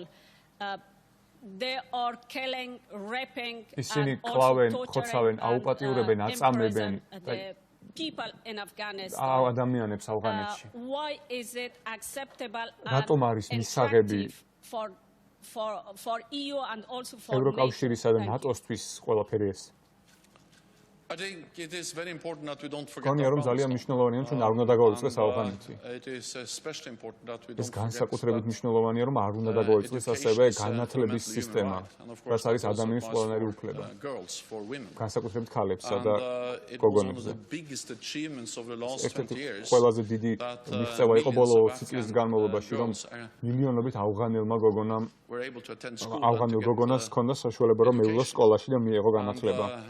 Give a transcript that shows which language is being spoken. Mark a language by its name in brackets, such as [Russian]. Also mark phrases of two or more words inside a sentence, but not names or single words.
[English] They are killing, raping, and also torturing and the people in Afghanistan. Why is it acceptable and effective for EU and also for NATO? I think it is very important that we don't forget [Georgian] გონია რომ ძალიან მნიშვნელოვანია ჩვენ არ უნდა დაგვაუწყდეს ავღანეთი. [English] It is especially important that we [Georgian] ეს [English] don't [Georgian] განსაკუთრებით მნიშვნელოვანია რომ არ უნდა დაგვაუწყდეს ასევე განათლების სისტემა, რაც არის ადამიანის ყველანაირი უფლება. განსაკუთრებით ქალებსა და გოგონებზე. ყველაზე დიდი მიღწევა იყო ბოლო 20 წლის განმავლობაში, რომ მილიონობით ავღანელმა გოგონას ჰქონდა საშუალება რომ მეულოს სკოლაში და მიეღო განათლება.